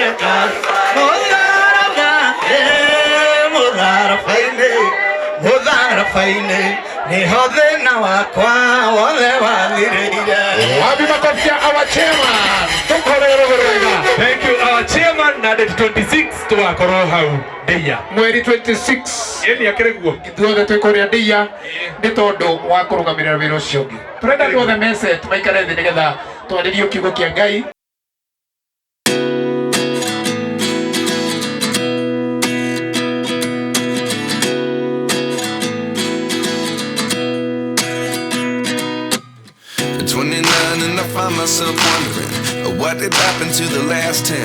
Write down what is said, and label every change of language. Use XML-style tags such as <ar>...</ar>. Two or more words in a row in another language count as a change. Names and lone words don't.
<en>Thank you, our chairman.</en> <ki>Na date 26 to Akoroha Deya. Mweri 26. Yeni akereguo. Ithuothe twikoria Deya ni tondu wa kurugamira wira ucio ungi. Turenda tuothe mese tumaikare thi nigetha twaririe kiugo kia Ngai.</ki> <en>And I find myself wondering what did happen to the last 10.</en>